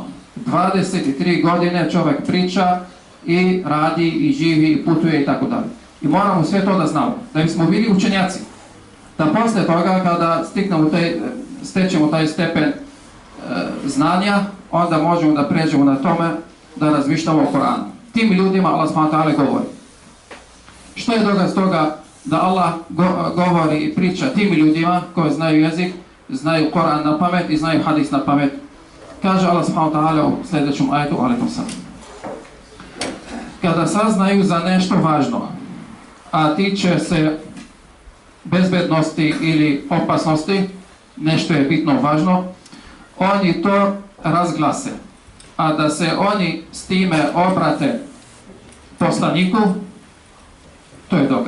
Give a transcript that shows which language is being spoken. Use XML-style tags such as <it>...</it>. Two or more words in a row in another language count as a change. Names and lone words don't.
<bs>23 godine čovjek priča i radi i živi i putuje i tako dalje. I moramo sve to da znamo, da bismo bili učenjaci. Da posle toga kada stečemo taj stepen znanja, onda možemo da pređemo na tome da razmišljamo o Koranu. Tim ljudima Allah</bs> <ar>سبحانه وتعالى</ar> <bs>govori. Što je dokaz toga da Allah govori i priča tim ljudima koji znaju jezik, znaju Koran na pamet i znaju hadis na pamet? Kaže Allah</bs> <ar>سبحانه وتعالى</ar> <bs>u sljedećem ajetu,</bs> <ar>عليكم السلام.</ar> <bs>Kada saznaju za nešto važno, a tiče se bezbednosti ili opasnosti, nešto je bitno važno, oni to razglase. A da se oni s time obrate poslaniku, to je dokaz.</bs>